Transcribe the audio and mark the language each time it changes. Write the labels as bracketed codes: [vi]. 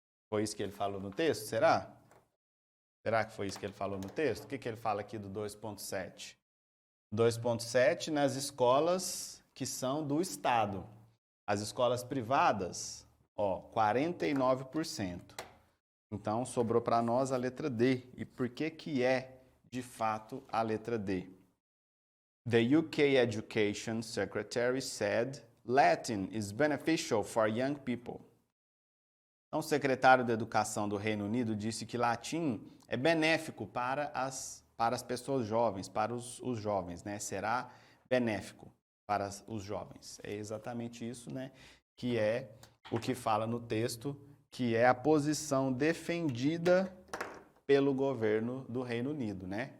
[pt] Foi isso que ele falou no texto? Será? Será que foi isso que ele falou no texto? O que ele fala aqui do 2,7? 2,7 nas escolas que são do Estado. As escolas privadas, 49%. Então, sobrou para nós a letra D. E por que é, de fato, a letra D? [en] The UK Education Secretary said Latin is beneficial for young people. [pt] Então, o secretário da Educação do Reino Unido disse que latim é benéfico para as pessoas jovens, para os jovens, né? Será benéfico para os jovens. É exatamente isso, né? Que é o que fala no texto, que é a posição defendida pelo governo do Reino Unido, né?